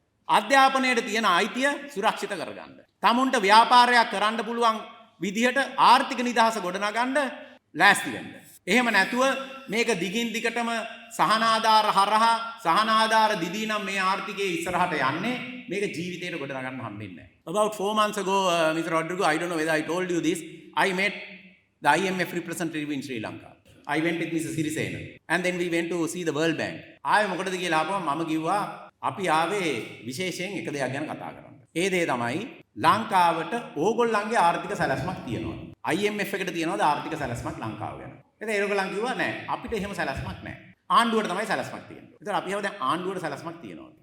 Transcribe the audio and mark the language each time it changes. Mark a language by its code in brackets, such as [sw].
[si] අධ්‍යාපනයට තියෙන අයිතිය සුරක්ෂිත කරගන්න. තමුන්ට ව්‍යාපාරයක් කරන්න පුළුවන් විදිහට ආර්ථික නිදහස ගොඩනගන්න ලෑස්ති වෙන්න. එහෙම නැතුව මේක දිගින් දිගටම සහනාධාර හරහා සහනාධාර දිදී නම් මේ ආර්ථිකයේ ඉස්සරහට යන්නේ මේක ජීවිතේට ගොඩනගන්න හම්බෙන්නේ නැහැ. [en] About 4 months ago, Mr. Rodrigo, I don't know whether I told you this, I met the IMF representative in Sri Lanka. I went with Mrs. Sirisena and then we went to see the World Bank. [si] ආයේ මොකටද කියලා ආපුවම මම කිව්වා අපි ආවේ විශේෂයෙන් එක දෙයක් ගැන කතා කරන්න. ඒ දේ තමයි ලංකාවට ඕගොල්ලන්ගේ ආර්ථික සැලැස්මක් තියෙනවා. IMF එකට තියෙනවද ආර්ථික සැලැස්මක් ලංකාව ගැන? එතන ඒගොල්ලන් කිව්වා නෑ අපිට එහෙම සැලැස්මක් නෑ. ආණ්ඩුවට තමයි සැලැස්මක් තියෙන්නේ. ඒතර අපි ආව දැන් ආණ්ඩුවට සැලැස්මක් තියෙනවා.